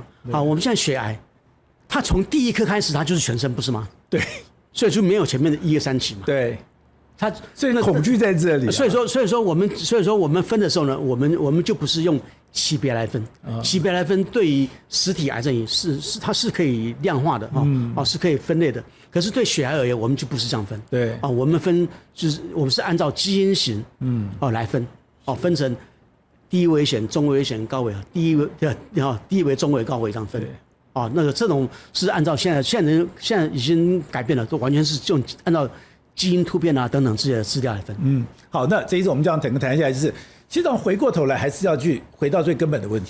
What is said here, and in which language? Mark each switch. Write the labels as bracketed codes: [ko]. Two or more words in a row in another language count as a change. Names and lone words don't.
[zh] 好，我們現在血癌，它從第一顆開始，它就是全身，不是嗎？對，所以就沒有前面的1、2、3期嘛。對，它所以恐懼在這裡。所以說我們分的時候呢，我們就不是用級別來分，級別來分對於實體癌症它是可以量化的是可以分類的。可是对血癌而言，我們就不是這樣分。对我們分就是我們是按照基因型來分分成低危險、中危險、高危低危、中危、高危這樣分。那個这種是按照現在已經改變了，都完全是用按照基因突變啊等等這些資料來分。好，那這一次我們這樣整個談下來，就是其實回過頭來還是要去回到最根本的問題。